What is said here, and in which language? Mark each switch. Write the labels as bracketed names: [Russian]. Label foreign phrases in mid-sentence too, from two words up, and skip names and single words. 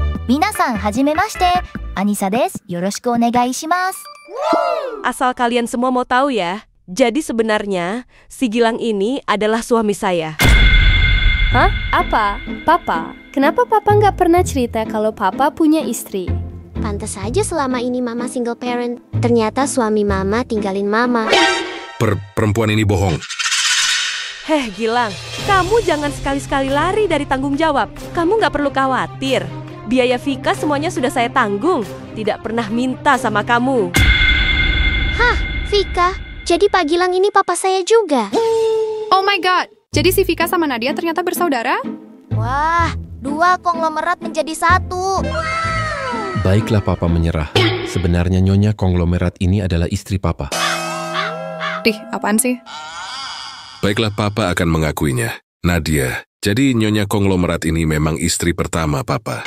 [Japanese] 皆さんはじめまして、アニサです。よろしくお願いします。 [Indonesian] Asal kalian semua mau tahu ya, jadi sebenarnya si Gilang ini adalah suami saya. Hah? Apa? Papa? Kenapa Papa nggak pernah cerita kalau Papa punya istri? Pantas saja selama ini Mama [English] single parent. [Indonesian] Ternyata suami Mama tinggalin Mama. Perempuan ini bohong. Heh Gilang, kamu jangan sekali-sekali lari dari tanggung jawab. Kamu nggak perlu khawatir. Biaya Vika semuanya sudah saya tanggung. Tidak pernah minta sama kamu. Hah, Vika? Jadi Pak Gilang ini papa saya juga? [English] Oh my god, [Indonesian] jadi si Vika sama Nadia ternyata bersaudara? Wah, 2 konglomerat menjadi 1. Baiklah Papa menyerah. Sebenarnya Nyonya konglomerat ini adalah istri Papa. Dih, apaan sih? Baiklah, Papa akan mengakuinya. Nadia, jadi Nyonya konglomerat ini memang istri pertama Papa.